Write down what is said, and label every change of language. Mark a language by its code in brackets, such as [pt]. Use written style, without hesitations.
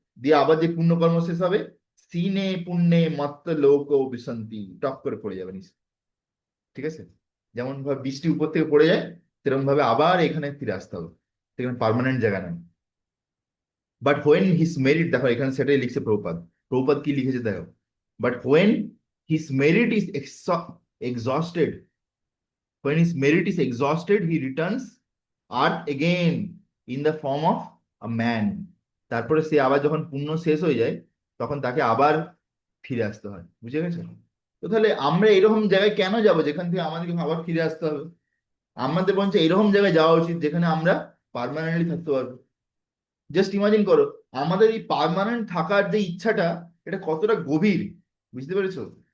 [bn] দিয়ে আবার যে পুণ্যকর্ম শেষ হবে, [sa] সিনে পুণ্যে মত্ত লোক বিসন্তি, [bn] টপ করে পড়ে যাবে নিচে। ঠিক আছে? যেমন ভাবে বৃষ্টি উপর থেকে পড়ে যায়, সেরকম ভাবে আবার এখানে ফিরে আসতে হবে, সেখানে পার্মানেন্ট জায়গা নেই। [en] but when his merit, [bn] দেখো এখানে সেটাই লিখছে প্রভুপাদ। প্রভুপাদ কি লিখেছে দেখো, [en] But when his merit is exhausted, when his merit is exhausted he returns earth again in the form of a man। [bn] তারপরে সে আবার যখন পুণ্য শেষ হয়ে যায়, তখন তাকে আবার ফিরে আসতে হয়। বুঝে গেছো? তো তাহলে আমরা এরকম জায়গায় কেন যাব যেখান থেকে আমাদেরকে আবার ফিরে আসতে হবে? আমাদের বরঞ্চ এরকম জায়গায় যাওয়া উচিত যেখানে আমরা পার্মানেন্টলি থাকতে পারবো। জাস্ট ইমাজিন করো, আমাদের এই পার্মানেন্ট থাকার যে ইচ্ছাটা, এটা কতটা গভীর। বুঝতে পেরেছো?